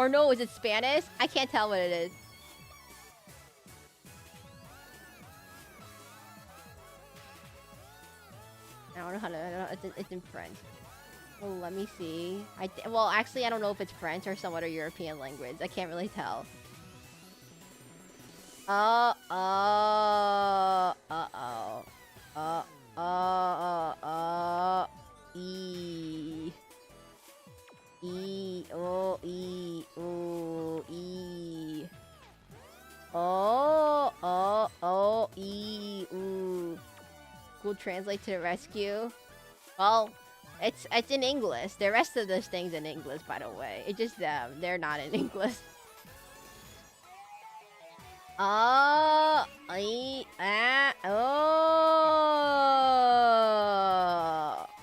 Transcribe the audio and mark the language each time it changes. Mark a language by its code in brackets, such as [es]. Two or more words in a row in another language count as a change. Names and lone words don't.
[en] Or no, is it Spanish? I can't tell what it is. I don't know how to... I don't know, it's in French. Oh, let me see. Well, actually, I don't know if it's French or some other European language. I can't really tell. E. E. O. E. O. E. O. O. O. E. Ooh. Google Translate to the rescue. Well, it's in English. The rest of those things in English, by the way. It's just them. They're not in English. Oh, oh.